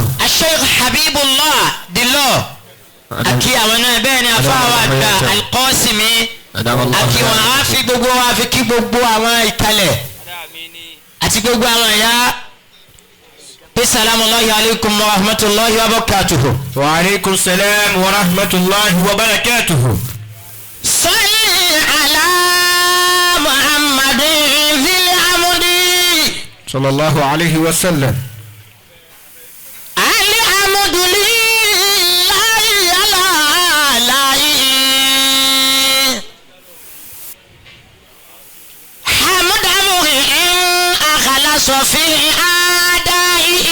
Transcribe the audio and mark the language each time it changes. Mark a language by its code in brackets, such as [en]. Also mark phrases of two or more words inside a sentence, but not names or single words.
[yo] Sheikh Habibullah Dilo akí àwọn náà bẹ́ẹ̀ ni àfáàwá àgbà Al-Qasimi akí wọn á fi gbogbo wa fi kí gbogbo àwọn ìkàlẹ̀ àti gbogbo àwọn ẹ̀yà pé [ar] السلام عليكم ورحمة الله وبركاته. وعليكم السلام ورحمة الله وبركاته. صل على محمد في العمود. صلى الله عليه وسلم. في أعدائه